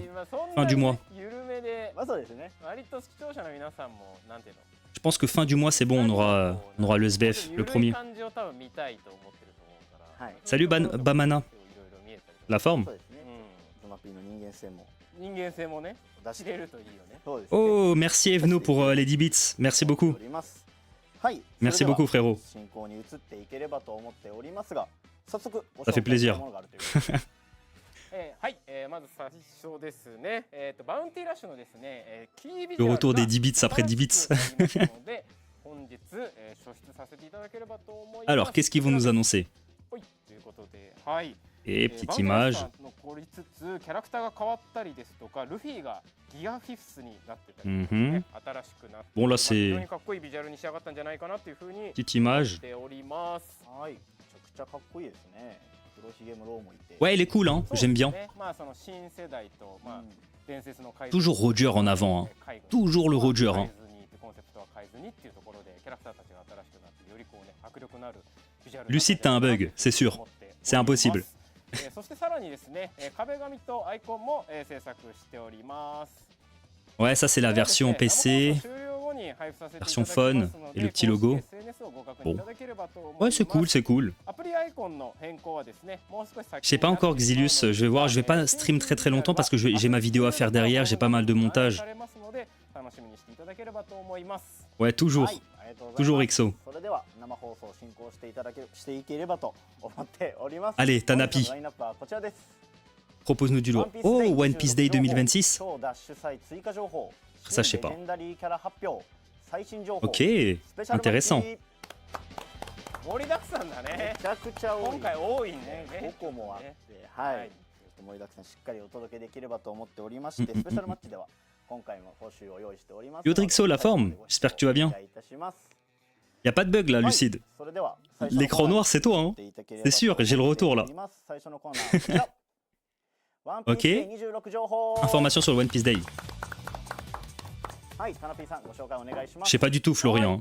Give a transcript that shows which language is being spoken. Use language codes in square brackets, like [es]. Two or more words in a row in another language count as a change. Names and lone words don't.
[fr] Fin du mois. Je pense que fin du mois, c'est bon, on aura le SBF, le premier. Salut Bamana. La forme? [ja] 人間性もね知れるといいよね。そうですね。 [fr] Oh, merci Evno pour les 10 bits. Merci beaucoup. [ja] はい。 [fr] Merci beaucoup, frérot. [ja] 進行に移っていければと思っておりますが、早速ご [fr] Ça fait [ja] 紹介した [fr] plaisir. [ja] ものがあるということではい、まず最初ですね、バウンティーラッシュのですね、キービジ [fr] Le [ja] ュアル [fr] retour [ja] が [fr] des 10 bits après 10 bits. [ja] 新しくなりますので本日、初出させていただければと思います。 [fr] Alors, qu'est-ce qu'ils vont nous annoncer? [ja] はい、ということで、はい。 [fr] Et [ja] バ [fr] petite [ja] ウンティーラッ [fr] image. [ja] シュ残りつつ、キャラクターが変わったりですとか、ルフィがギアフィフスになってたりとかね、新しくなって、 [fr] Bon, là, [ja] 非常 [fr] c'est [ja] にかっこいいビジュアルに仕上がったんじゃないかなというふうに [fr] petite [ja] 思っ [fr] image. [ja] ております。はい。めちゃくちゃかっこいいですね。黒ひげムローもいて。 [fr] Ouais, il est cool, hein. [ja] そうです [fr] J'aime bien. [ja] ね、まあその新世代と、まあうん伝説の怪 [fr] Toujours Roger en avant, hein. Toujours le Roger, hein. [ja] コンセプトは変えずにっていうところでキャラクターたちが新しくなってよりこうね迫力のあるビジュアル [fr] Lucide, t'as un bug, c'est sûr. C'est impossible. [ja] そしてさらにですね、壁紙とアイコンも制作しております。 [fr] Ouais, ça, c'est la version PC. version phone et le petit logo. Bon. Ouais, c'est cool, c'est cool. Je sais pas encore Xilius, je vais voir, je vais pas stream très longtemps parce que j'ai ma vidéo à faire derrière, j'ai pas mal de montage. Ouais, toujours. [ja] はい、ありがとうございます。 [fr] Toujours XO. [ja] それでは生放送進行していければと思っております。 [fr] Allez, Tanapi. [ja] 本日のラインナップはこちらです。 [fr] Propose-nous du lourd. Oh, One Piece Day 2026. [ja] 超ダッシュ祭追加情報。 [fr] Ça, je sais pas. [ja] レジェンダリーキャラ発表。最新情報。 [fr] Ok, [ja] スペシャルマッチ [fr] intéressant. [ja] 盛りだくさんだめね。ちゃくちゃ多い。今回多いね。 5個もあって、はい。はい盛りだくさんしっかりお届けできればと思っておりまして、スペシャルマッチでは今回も報酬を用意しております。 [fr] Yodrixo, la forme. J'espère que tu vas bien. Y a pas de bug là, Lucide. L'écran noir, c'est toi, hein. C'est sûr, j'ai le retour là. Ok. Information sur le One Piece Day. Je sais pas du tout, Florian.